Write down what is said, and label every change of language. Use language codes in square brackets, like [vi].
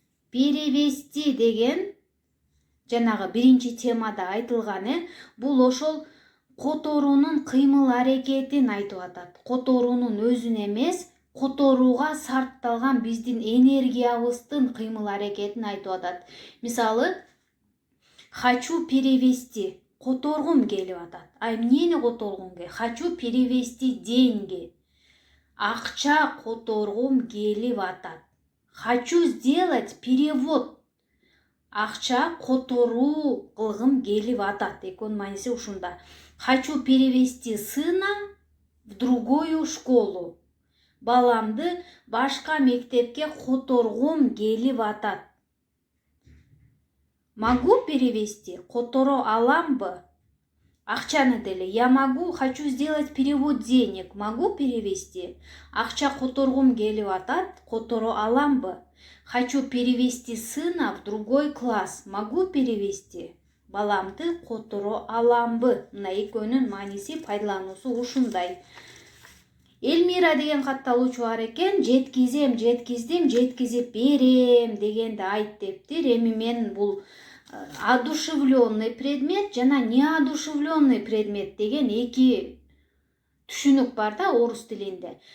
[ky] Перевести деген жанагы биринчи темада айтылган, бул ошол которуунун кыймыл аракетин айтып атат. Которуунун өзүн эмес, которууга сарпталган биздин энергиябыздын кыймыл аракетин айтып атат. Мисалы, [ru] хочу перевести, [ky] которгум келип атат. Эмнени которгум келип? [ru] Хочу перевести деньги. [ky] Акча которгум келип атат. [ru] Хочу сделать перевод. [ky] Акча которуу кылгым келип атат. Экөөнүн мааниси ушунда. [ru] Хочу перевести сына в другую школу. [ky] Баламды башка мектепке которгум келип атат. [ru] Могу перевести? [ky] Которо аламбы? Акчаны деле. [ru] Я могу, хочу сделать перевод денег. Могу перевести? [ky] Акча которгум келип атат. Которо аламбы? [ru] Хочу перевести сына в другой класс. Могу перевести? [ky] Баламды которо аламбы? Мына экөөнүн мааниси, пайдалануусу ушундай. Элмира деген катталуучу бар экен, жеткиздим, жеткизип берем дегенди айт дептир. Эми мен бул [ru] одушевленный предмет [ky] жана [ru] неодушевленный предмет [ky] деген эки түшүнүк бар да орус тилинде.